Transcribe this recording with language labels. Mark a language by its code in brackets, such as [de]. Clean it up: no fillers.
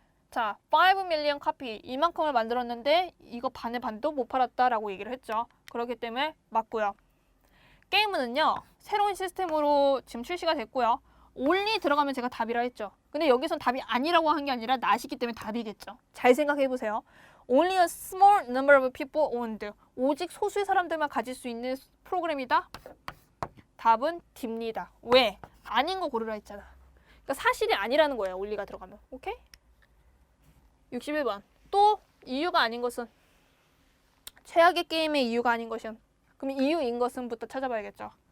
[ko] 자, 5 밀리언 카피 이만큼을 만들었는데 이거 반의 반도 못 팔았다라고 얘기를 했죠. 그렇기 때문에 맞고요. 게임은요. 새로운 시스템으로 지금 출시가 됐고요. only 들어가면 제가 답이라 했죠. 근데 여기선 답이 아니라고 한 게 아니라 나시기 때문에 답이겠죠. 잘 생각해 보세요. [en] Only a small number of people owned. [ko] 오직 소수의 사람들만 가질 수 있는 프로그램이다? 답은 D입니다. 왜? 아닌 거 고르라 했잖아. 그러니까 사실이 아니라는 거예요. only가 들어가면. 오케이? 61번. 또 이유가 아닌 것은? 최악의 게임의 이유가 아닌 것은? 그럼 이유인 것은부터 찾아봐야겠죠.